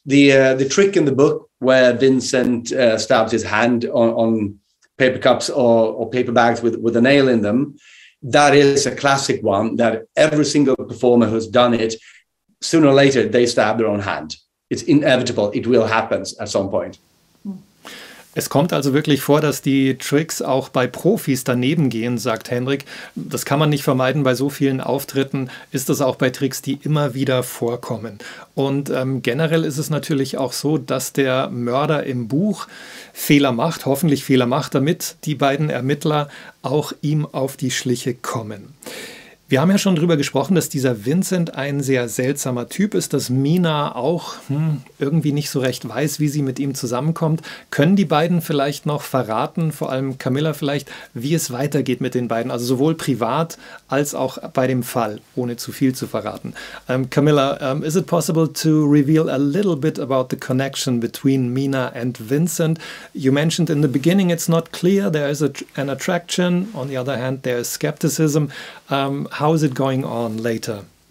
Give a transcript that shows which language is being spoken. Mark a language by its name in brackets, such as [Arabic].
[English] The trick in the book where Vincent stabs his hand on paper cups or paper bags with a nail in them, that is a classic one that every single performer who's done it, sooner or later, they stab their own hand. It's inevitable. It will happen at some point. [German] Es kommt also wirklich vor, dass die Tricks auch bei Profis daneben gehen, sagt Henrik. Das kann man nicht vermeiden. Bei so vielen Auftritten ist das auch bei Tricks, die immer wieder vorkommen. Und generell ist es natürlich auch so, dass der Mörder im Buch Fehler macht, hoffentlich Fehler macht, damit die beiden Ermittler auch ihm auf die Schliche kommen. Wir haben ja schon drüber gesprochen, dass dieser Vincent ein sehr seltsamer Typ ist, dass Mina auch irgendwie nicht so recht weiß, wie sie mit ihm zusammenkommt. Können die beiden vielleicht noch verraten, vor allem Camilla vielleicht, wie es weitergeht mit den beiden, also sowohl privat als auch bei dem Fall, ohne zu viel zu verraten. [English] Camilla, is it possible to reveal a little bit about the connection between Mina and Vincent? You mentioned in the beginning it's not clear, there is an attraction, on the other hand there is skepticism. How is it going on later?